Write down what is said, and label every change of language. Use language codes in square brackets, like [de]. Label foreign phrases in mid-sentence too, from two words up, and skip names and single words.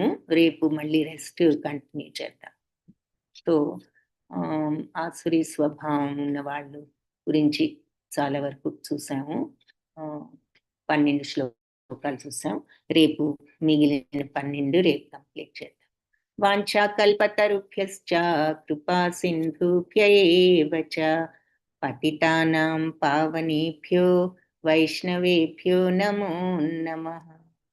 [te] రేపు మళ్ళీ [en] rest continue [te] చేద్దాం. సో ఆసురీ స్వభావం ఉన్న వాళ్ళు గురించి చాలా వరకు చూసాము. 12 శ్లోకాలు చూసాం. రేపు మిగిలిన 12 రేపు కంప్లీట్ చేద్దాం. [sa] వాంఛా కల్పతరుభ్యశ్చ కృపా సింధుభ్య ఏవ చ పతితానాం పావనేభ్యో వైష్ణవేభ్యో నమో నమః.